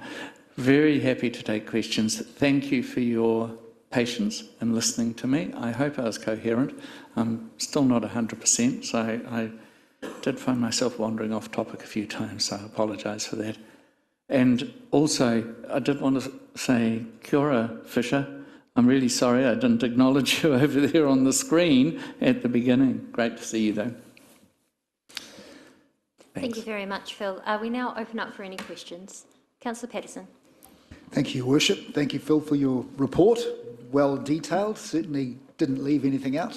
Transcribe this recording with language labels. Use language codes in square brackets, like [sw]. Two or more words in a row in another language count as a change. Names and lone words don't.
[en] Very happy to take questions. Thank you for your patience in listening to me. I hope I was coherent. I'm still not 100%, so I did find myself wandering off topic a few times, so I apologise for that. And also, I did want to say, [mi] kia ora, Fisher. [en] I'm really sorry I didn't acknowledge you over there on the screen at the beginning. Great to see you, though. Thank you very much, Phil. We now open up for any questions. Councillor Patterson. Thank you, Your Worship. Thank you, Phil, for your report. Well detailed, certainly didn't leave anything out.